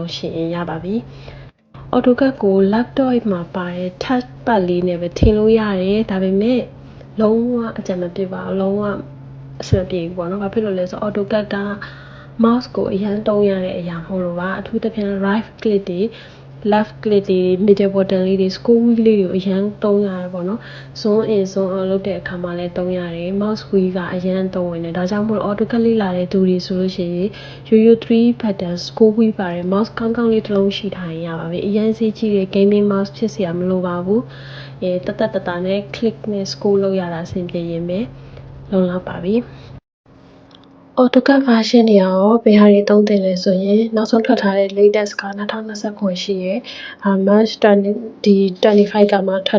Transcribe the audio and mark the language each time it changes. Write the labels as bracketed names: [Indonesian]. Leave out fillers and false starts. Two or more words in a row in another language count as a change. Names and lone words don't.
[Burmese] လုံးရှိရင်ရပါပြီ AutoCAD ကို laptop မှာပါတဲ့ [English] touch pad [Burmese] လေးနဲ့ပဲထင်လို့ရတယ်ဒါပေမဲ့လုံးဝအကြံမပြုပါဘူးလုံးဝအဆင်ပြေဘူးပေါ့နော် ဘာဖြစ်လို့လဲဆိုတော့ AutoCAD က mouse ကိုအရန်သုံးရတဲ့အရာမဟုတ်လို့ပါအထူးသဖြင့် [English] right click [Burmese] တွေ [English] left click [Burmese] တွေ [English] middle button [Burmese] လေးတွေ [English] scroll wheel [Burmese] လေးတွေအရန်သုံးရတယ်ပေါ့နော် [English] zoom in zoom out [Burmese] လုပ်တဲ့အခါမှာလည်းသုံးရတယ် [English] mouse wheel [Burmese] ကအရန်သုံးဝင်တယ်ဒါကြောင့်မို့ AutoCAD လေ့လာတဲ့သူတွေဆိုလို့ရှိရင်ရိုး3 [English] button scroll wheel [Burmese] ပါတယ် mouse ကောင်းလေးတစ်လုံးရှိထားရင်ရပါပြီအရန်စီးကြီးတဲ့ [English] gaming mouse [Burmese] ဖြစ်စရာမလိုပါဘူးတတ်နဲ့ click နဲ့ scroll လုပ်ရတာအဆင်ပြေရင်ပဲလုံလောက်ပါပြီ AutoCAD version တွေရောဘယ်ဟာတွေသုံးသင့်လဲဆိုရင်နောက်ဆုံးထွက်ထားတဲ့ latest က2029ရှိရယ်March 25ကမှထွက်